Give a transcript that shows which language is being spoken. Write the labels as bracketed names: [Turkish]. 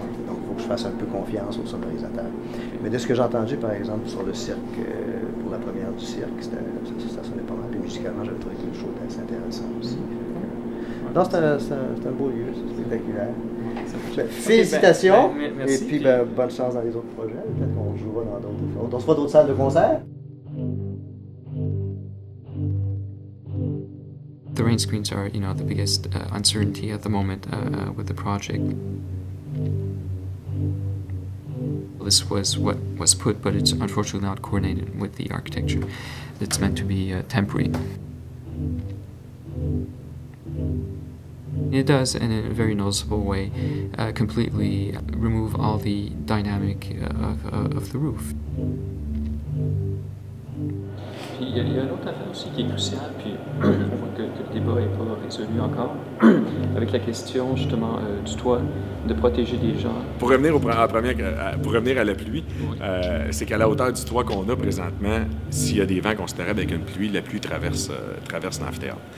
[French] Donc, il faut que je fasse un peu confiance aux sonorisateurs. Mais de ce que j'ai entendu, par exemple, sur le cirque, pour la première du cirque, ça sonnait pas mal. Puis musicalement, j'avais trouvé quelque chose d'assez intéressant aussi. Non, c'est un beau lieu, c'est spectaculaire. Félicitations, et puis bonne chance dans les autres projets. Peut-être qu'on jouera dans d'autres. On se voit d'autres salles de concert. [English] The rain screens are, the biggest uncertainty at the moment with the project. This was what was put, but it's unfortunately not coordinated with the architecture. It's meant to be temporary. It does, in a very noticeable way, completely remove all the dynamic of the roof. [French] Puis il y a une autre affaire aussi qui est cruciale, puis on voit que le débat n'est pas résolu encore, avec la question justement du toit, de protéger les gens. Pour revenir à la pluie, c'est qu'à la hauteur du toit qu'on a présentement, s'il y a des vents considérables avec une pluie, la pluie traverse l'amphithéâtre.